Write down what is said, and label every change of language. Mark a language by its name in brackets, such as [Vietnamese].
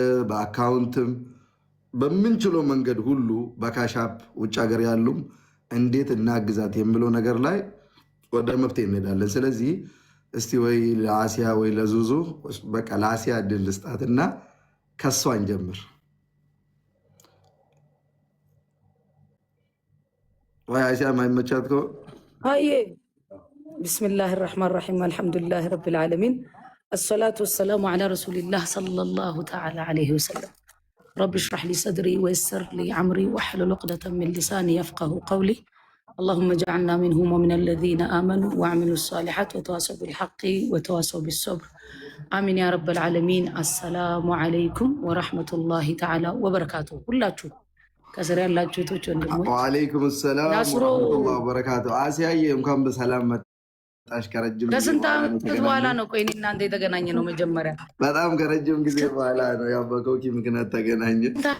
[Amharic] በአካውንትም በምንችለው መንገድ ሁሉ በካሻፕ ውጭ ሀገር ያሉም እንዴት እናግዛት የሚለው ነገር ላይ ወደ መፍትሄ እንሄዳለን። ስለዚህ እስቲ ወይ ለአሲያ ወይ ለዙዙ በቃ ለአሲያ እድል ልስጣትና ከሷ እንጀምር። ወይ አሲያ ማይመቻት ከሆነ [Arabic] هاي بسم الله الرحمن الرحيم الحمد لله رب العالمين الصلاة والسلام على رسول الله صلى الله تعالى عليه وسلم رب اشرح لي صدري ويسر لي عمري واحلل عقدة من لساني يفقه قولي اللهم اجعلنا منهم ومن الذين آمنوا وعملوا الصالحات وتواصوا بالحق وتواصوا بالصبر آمين يا رب العالمين. السلام عليكم ورحمة الله تعالى وبركاته. [Amharic] ሁላችሁ ከስር ያላችሁ ቶች ወንድሞች [Arabic] ወአለይኩም ሰላም ወራህመቱላሂ ወበረካቱ። [Amharic] አሲያዬ እንኳን በሰላም መጣሽ። ከረጅም ከስንት ዓመት በኋላ ነው ቆይ እኔ እናንተ የተገናኘ ነው መጀመሪያ? በጣም ከረጅም ጊዜ በኋላ ነው ያው በኮኪ ምክንያት ተገናኘን።